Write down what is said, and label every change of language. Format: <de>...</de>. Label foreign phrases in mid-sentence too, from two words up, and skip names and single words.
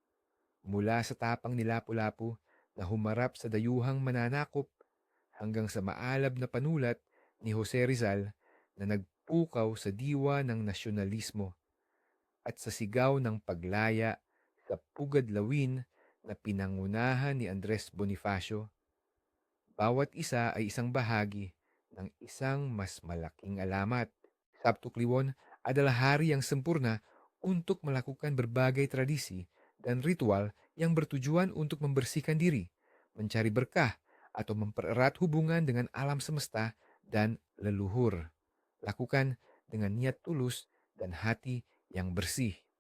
<tl>Mula sa tapang ni Lapu-Lapu na humarap sa dayuhang mananakop hanggang sa maalab na panulat ni Jose Rizal na nagpukaw sa diwa ng nasyonalismo at sa sigaw ng paglaya sa pugad lawin na pinangunahan ni Andres Bonifacio. Bawat isa ay isang bahagi ng isang mas malaking alamat.</tl> <id>Sabto Kliwon adalah hari yang sempurna untuk melakukan berbagai tradisi dan ritual yang bertujuan untuk membersihkan diri, mencari berkah, atau mempererat hubungan dengan alam semesta dan leluhur. Lakukan dengan niat tulus dan hati yang bersih.</id>